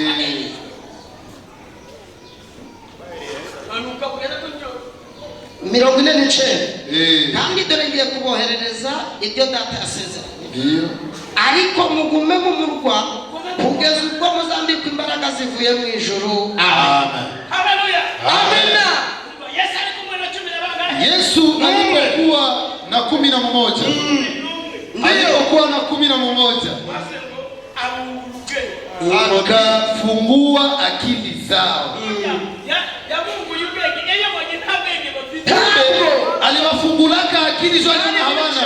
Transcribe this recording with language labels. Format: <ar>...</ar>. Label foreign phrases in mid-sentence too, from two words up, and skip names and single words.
<rn>Mirongo ine n'icenda. Kandi dore ngiye kuboherereza ibyo data yasezeranye. Ariko mugume mu murwa kugeza ubwo muzambikwa imbaraga zivuye mu ijuru. Amen. Haleluya. Amen.</rn> <sw>Yesu alipokuwa na 11. Alipokuwa na 11 akafungua akili zao. Aliwafungulaka akili zao hawana.</sw>